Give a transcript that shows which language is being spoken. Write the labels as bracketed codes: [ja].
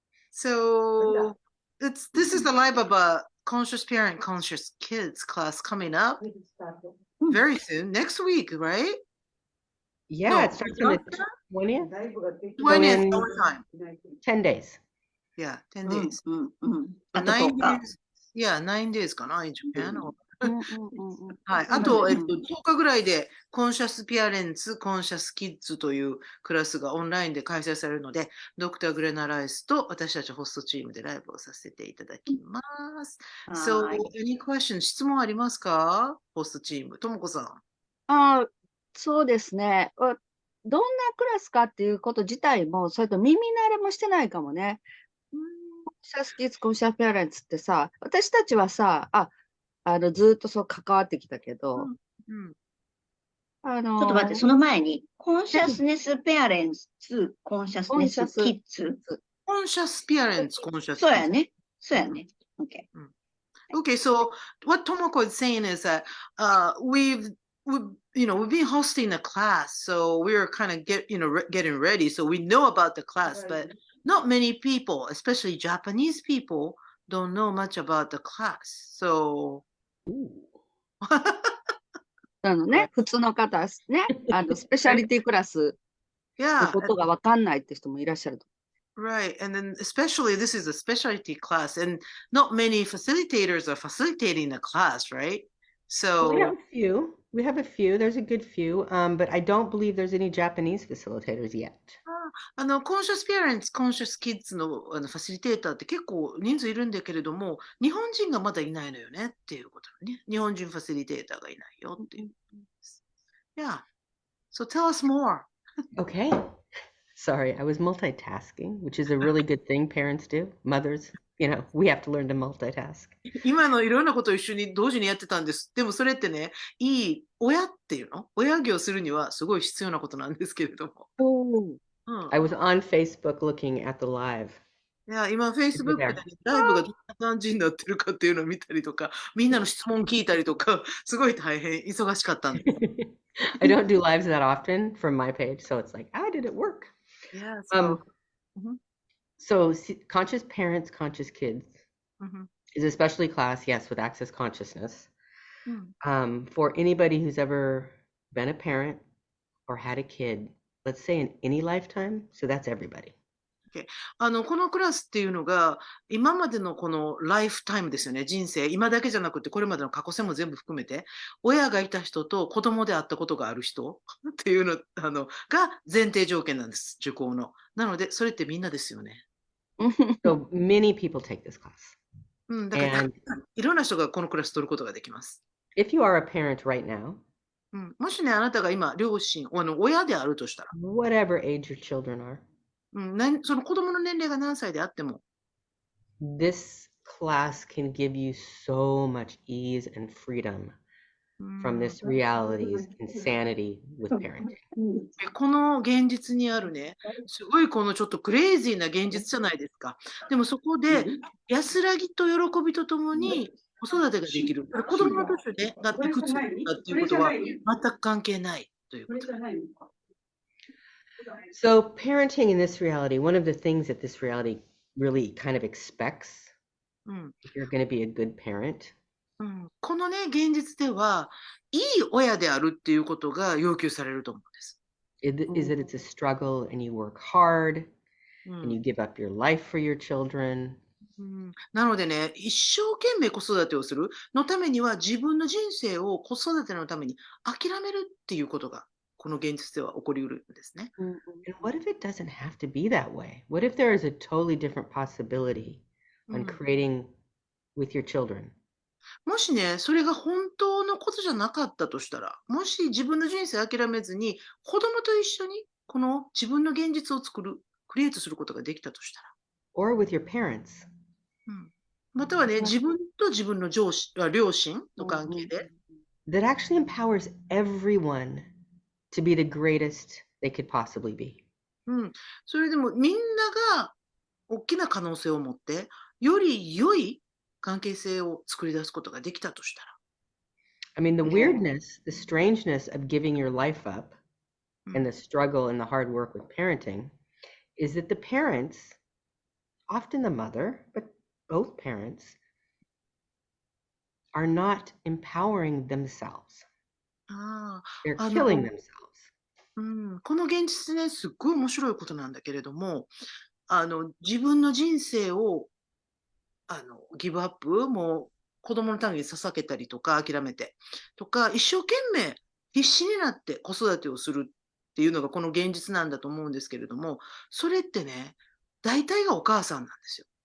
[en] So this is the live of a conscious parent, conscious kids class coming up very soon, next week, right? Yeah, No, it starts on the 20th. 20th in- our time. 10 days. Yeah, 10 [ja] うん [en] days. [ja] うんうん。 [en] So [ja] あと [en] 9 [ja] 10日。 [en] days. Yeah, 9 days [ja] かな [en] in Japan. [ja] うんうんうんうん。はい。あと、10日ぐらいで、コンシャスピアレンツ、コンシャスキッズというクラスがオンラインで開催されるので、ドクター・グレナ・ライスと私たちホストチームでライブをさせていただきます。 [en] So, [ja] はい。 [en] any questions? [ja] 質問ありますかホストチーム。ともこさん。あー、そうですね。どんなクラスかっていうこと自体も、それと耳慣れもしてないかもね。コンシャスキッズ、コンシャスペアレンツってさ、私たちはさ、ずっとそう関わってきたけど、うん。ちょっと待って、その前に、コンシャスネスペアレンツ、コンシャスネスキッズ。コンシャスピアレンツ、コンシャスそうやね。そうやね。OK。 [en] Okay, so what Tomoko is saying is that we've been hosting a class, so we're kind of getting ready, so we know about the class, but not many people, especially Japanese people, don't know much about the class. So Ooh. [ja] 普通の方ね、スペシャリティクラスの [en] yeah, [ja] ことがわかんないって人もいらっしゃると。 [en] right. And then especially this is a specialty class, and not many facilitators are facilitating the class, right? Well, we have a few. We have a few. There's a good few. But I don't believe there's any Japanese facilitators yet. [ja] コンシャスペアレンツ、コンシャスキッズのファシリテーターって結構人数いるんだけれども、日本人がまだいないのよねっていうことね。日本人ファシリテーターがいないよっていう。 [en] Yeah. So tell us more. Okay. Sorry, I was multitasking, which is a really good thing parents do. Mothers, we have to learn to multitask. [ja] 今のいろんなことを一緒に同時にやってたんです。でもそれってね、いい親っていうの親業するにはすごい必要なことなんですけれども。 [en] I was on Facebook looking at the live. [ja] いや、今、Facebook で、ね、ライブがどんな感じになってるかっていうのを見たりとか、みんなの質問聞いたりとか、すごい大変、忙しかったんです。 [en] I don't do lives that often from my page, so it's like, did it work? Yeah, So conscious parents, conscious kids Mhm. is a specialty class, yes, with access consciousness. For anybody who's ever been a parent or had a kid, let's say in any lifetime, so that's everybody. [ja] このクラスっていうのが、今までのこのライフタイムですよね、人生、今だけじゃなくて、これまでの過去世も全部含めて、親がいた人と子供であったことがある人っていうの、が前提条件なんです、受講の。なので、それってみんなですよね。 [en] So many people take this class. [ja] だから [en] And [ja] いろんな人がこのクラス取ることができます。 [en] if you are a parent right now, [ja] もしね、あなたが今、両親、親であるとしたら、 [en] whatever age your children are, [ja] その子供の年齢が何歳であっても、 [en] this class can give you so much ease and freedom from this reality's insanity with parenting. [ja] この現実にあるね、すごいこのちょっとクレイジーな現実じゃないですか。でもそこで安らぎと喜びとともに子育てができる。子供の年でだって普通だっていうことは全く関係ないということ。 [en] So parenting in this reality, one of the things that this reality really kind of expects, if you're going to be a good parent, [ja] このね、現実では、いい親であるっていうことが要求されると思うんです。 [en] is that it's a struggle and you work hard and you give up your life for your children. [ja] なのでね、一生懸命子育てをするのためには自分の人生を子育てのために諦めるっていうことがこの現実では起こりうるんですね。 [en] And what if it doesn't have to be that way? What if there is a totally different possibility on creating with your children? [ja] もしね、それが本当のことじゃなかったとしたら、もし自分の人生諦めずに子供と一緒にこの自分の現実を作る、クリエイトすることができたとしたら。 [en] Or with your parents. [ja] またはね、自分と自分の両親の関係で。 [en] That actually empowers everyone to be the greatest they could possibly be. [ja] うん。それでもみんなが大きな可能性を持って、より良い関係性を作り出すことができたとしたら。 [en] I mean, the Yeah. weirdness, the strangeness of giving your life up [ja] うん [en] and the struggle and the hard work with parenting is that the parents, often the mother, but both parents, are not empowering themselves. [ja] あ [en] They're [ja] あ、 [en] killing themselves. [ja] この現実ね、すっごい面白いことなんだけれども、自分の人生を、ギブアップ、もう子供のために捧げたりとか、諦めて、とか、一生懸命必死になって子育てをするっていうのがこの現実なんだと思うんですけれども、それってね、大体がお母さんなんですよ。